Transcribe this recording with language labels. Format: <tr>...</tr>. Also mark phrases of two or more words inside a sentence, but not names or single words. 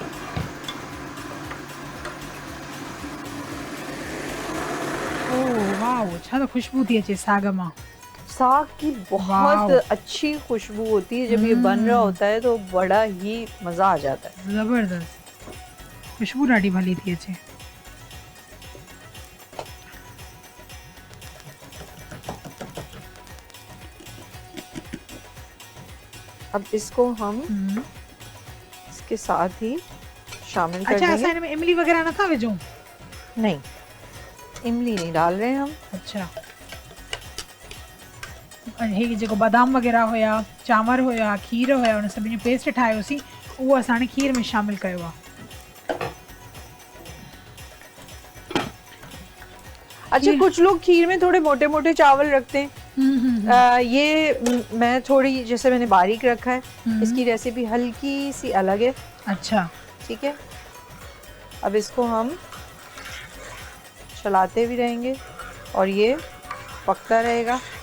<sd>ओह वाह वाओ, छा तो खुशबू थी अचे साग मां।</sd> <hi>साग की बहुत अच्छी खुशबू होती है जब ये बन रहा होता है, तो बड़ा ही मजा आ जाता है।</hi> <sd>जबरदस्त खुशबू ॾाढी भली थी अचे।</sd> <hi>अब इसको हम इसके साथ ही शामिल कर अच्छा, देंगे।</hi> <sd>असां हिन में इमली वगैरह नथा विझूं?</sd> <hi>नहीं, इमली नहीं डाल रहे हैं हम।</hi> <sd>अच्छा, हे जेको बादाम वगैरह हुया, चांवर हुया, खीर हुया, उन सभिनी जो पेस्ट ठाहियोसीं, उहो असां हाणे खीर में शामिल कयो आहे।</sd> <hi>अच्छा, कुछ लोग खीर में थोड़े मोटे मोटे चावल रखते हैं। ये मैं थोड़ी, जैसे मैंने बारीक रखा है, इसकी रेसिपी हल्की सी अलग है। अच्छा, ठीक है, अब इसको हम चलाते भी रहेंगे और ये पकता रहेगा।</hi>